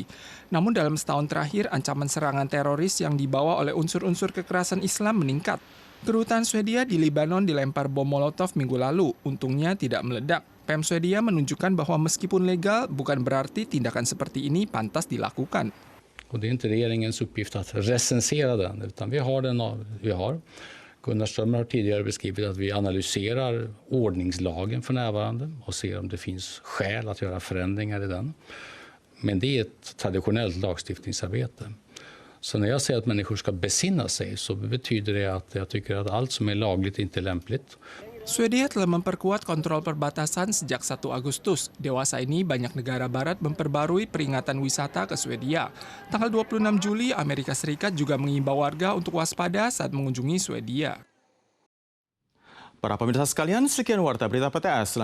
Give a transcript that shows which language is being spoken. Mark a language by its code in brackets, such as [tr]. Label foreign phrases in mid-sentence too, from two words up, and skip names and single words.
[id] Namun dalam setahun terakhir, ancaman serangan teroris yang dibawa oleh unsur-unsur kekerasan Islam meningkat. Kedutaan Swedia di Lebanon dilempar bom Molotov minggu lalu, untungnya tidak meledak. PM Swedia menunjukkan bahwa meskipun legal, bukan berarti tindakan seperti ini pantas dilakukan. [sv] Och det är inte regeringens uppgift att recensera den, utan vi har den vi har. Gunnar Strömmer har tidigare beskrivit att vi analyserar ordningslagen för närvarande och ser om det finns skäl att göra förändringar i den. Men det är ett traditionellt lagstiftningsarbete. Så när jag säger att människor ska besinna sig så betyder det att jag tycker att allt som är lagligt inte är lämpligt. [id] Swedia telah memperkuat kontrol perbatasan sejak 1 Agustus. Dewasa ini banyak negara barat memperbarui peringatan wisata ke Swedia. Tanggal 26 Juli, Amerika Serikat juga mengimbau warga untuk waspada saat mengunjungi Swedia. Para pemirsa sekalian, sekian Warta Berita PTS.